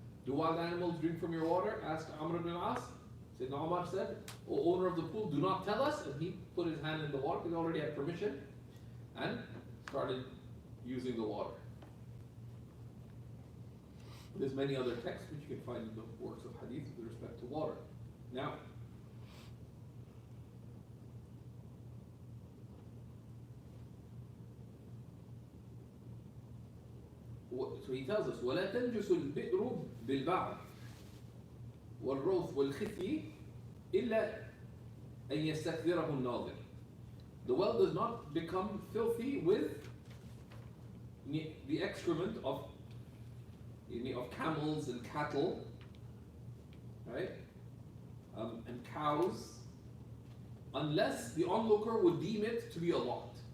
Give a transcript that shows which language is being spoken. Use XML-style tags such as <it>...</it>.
<en>Do wild animals drink from your water? Asked Amr ibn al-As. Sayyidina Umar said, O owner of the pool, do not tell us. And he put his hand in the water, he already had permission, and started using the water. There's many other texts which you can find in the works of hadith with respect to water. Now, so he tells us,</en> <ar>وَلَا تَنْجُسُ الْبِئْرُ بِالْبَعْرِ وَالرَّوْثِ وَالْخِثِّ إِلَّا أَنْ يَسْتَكْذِرَهُ النَّاظِرُ.</ar> <en>The well does not become filthy with the excrement of camels and cattle, right? And cows, unless the onlooker would deem it to be a lot.</en>